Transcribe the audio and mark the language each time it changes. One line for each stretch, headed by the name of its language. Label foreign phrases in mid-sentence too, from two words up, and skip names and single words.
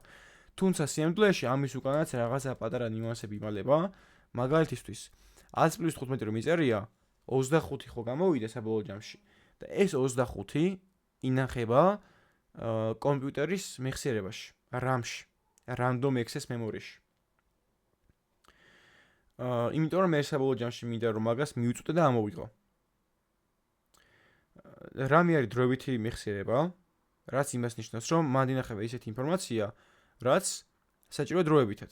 Georgian: თუმცა სიამბლეში ამის უკანაც რაღაცა პატარა ნიუანსები იმალება. მაგალითისთვის 100 + 15 რომ იწერია, 25 ხო გამოვიდა საბოლოო ჯამში და ეს 25 ინახება კომპიუტერის მეხსიერებაში, RAM-ში,
English: random access memory-ში.
Georgian: იმიტომ რომ მე საბოლოო ჯამში მინდა რომ მაგას მიუწვდე და ამოვიღო. RAM-ი არის დროებითი მეხსიერება, რაც იმას ნიშნავს, რომ მან ინახება ისეთი ინფორმაცია, რაც საჭიროა დროებითად.